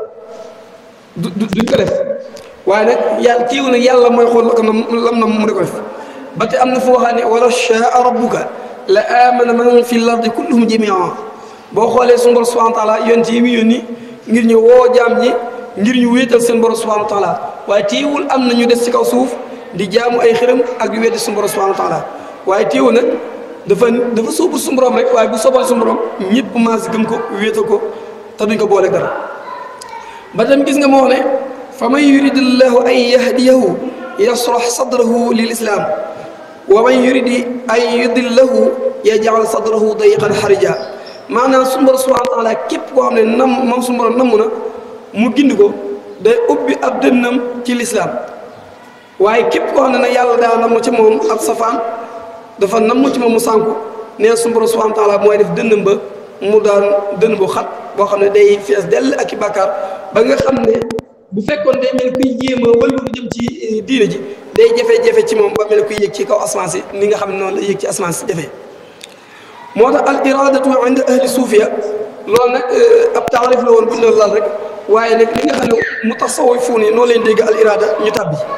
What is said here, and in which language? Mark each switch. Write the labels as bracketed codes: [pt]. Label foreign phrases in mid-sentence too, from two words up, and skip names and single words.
[wo] duñ ko def waaye nag yàlla kiiwu nag yàlla mooy xool la ko lam na mu di ko def ba te am na fu waxaa ne [ar] ولو شاء ربك لآمن من في الأرض كلهم جميعا [wo] boo xoolee suñu borom [ar] سبحانه وتعالى [wo] yonent yi mu yónni ngir ñu woo jaam ñi ngir ñu wéetal seen borom [ar] سبحانه وتعالى [wo] waaye teewul am na ñu des ci kaw suuf di jaamu ay xërëm ak di weddi suñu borom [ar] سبحانه وتعالى [wo] waaye teewul nag dafa sóobu suñu borom rek waaye bu soobal suñu borom ñëpp maas gëm ko wéetal ko te duñ ko boole dara ba tam gis nga moo ne fa [ar] من يرد الله أن يهديه يشرح صدره للإسلام ومن يرد أن يضله يجعل صدره ضيقا حرجا [wo] maanaam suñu borom [ar] سبحانه وتعالى [wo] képp koo xam ne moom suñu borom namm na mu gindi ko day ubbi ab dënnam ci lislaam waaye képp koo xam ne nag yàlla daa namm ci moom ab safaan dafa namm ci moom mu sànku nee suñu borom [ar] سبحانه وتعالى [wo] mooy def dënnam ba mu daan dënn bu xat boo xam ne day fees dell ak i bàkkaar ba nga xam ne bu fekkoon day mel kuy jéem a wëlbu jëm ci diine ji day jafe-jafe ci moom ba mel kuy yëg ci kaw asamaan si ni nga xam ne noonu la yëg ci asamaan si jafe moo tax [ar] الإرادة عند أهل الصوفية [wo] loolu nag ab taarif la woon bu ñu doon lal rek waaye nag li nga xam ne mutasawwifuun yi noo leen dégg [ar] الإرادة [wo] ñu tàbbi